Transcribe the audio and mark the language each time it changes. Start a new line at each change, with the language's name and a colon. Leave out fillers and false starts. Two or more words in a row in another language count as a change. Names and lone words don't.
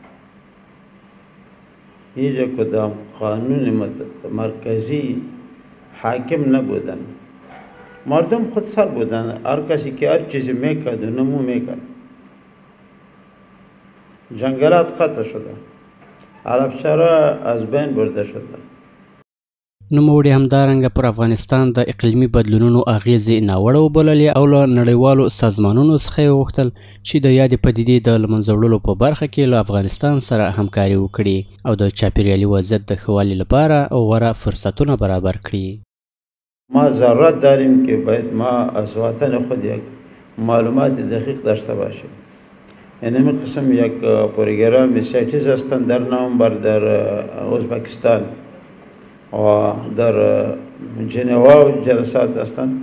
Persian: هیچ کدام قانون مرکزی حاکم نبودن. مردم خود سر بودن، هر کسی که هر چیزی میکرد و نمو میکرد. جنگلات قطع شده، علفچرا از بین برده شده.
Pashto: نوموړي همدارنګه پر افغانستان د اقلیمي بدلونونو اغیزې ناوړه وبللې او له نړیوالو سازمانونو څخه یې وغوښتل چې د یادې پدیدې د له منځه وړلو په برخه کې له افغانستان سره همکاري وکړي او د چاپیریالي وضعیت د ښه والي لپاره غوره فرصتونه برابر کړي.
Persian: ما ضرورت داریم که باید ما از وطن خود یک معلومات دقیق داشته باشیم. یعنی همین قسم یک پروگرام سیتیز هستند در نوامبر در ازبکستان و در ژنوا جلسات هستند.